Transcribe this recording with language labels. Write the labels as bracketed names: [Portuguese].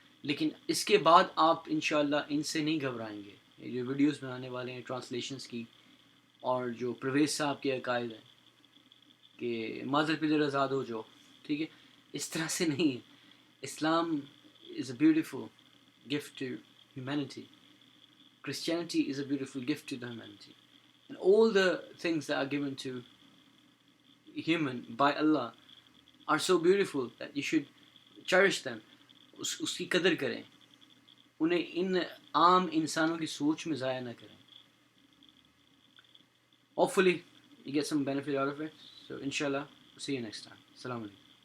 [Urdu] لیکن اس کے بعد آپ انشاءاللہ ان سے نہیں گھبرائیں گے. یہ جو ویڈیوز بنانے والے ہیں ٹرانسلیشنز کی، اور جو پرویز صاحب کے عقائد ہیں کہ مادر پدر آزاد ہو جاؤ، ٹھیک ہے، اس طرح سے نہیں ہے. [English] Islam is a beautiful gift to humanity. Christianity is a beautiful gift to the humanity. And all the things that are given to human by Allah are so beautiful that you should cherish them. [Urdu] اس کی قدر کریں، انہیں ان عام انسانوں کی سوچ میں ضائع نہ کریں. [English] Hopefully you get some benefit out of it. So inshallah, see you next time. Assalamu alaikum.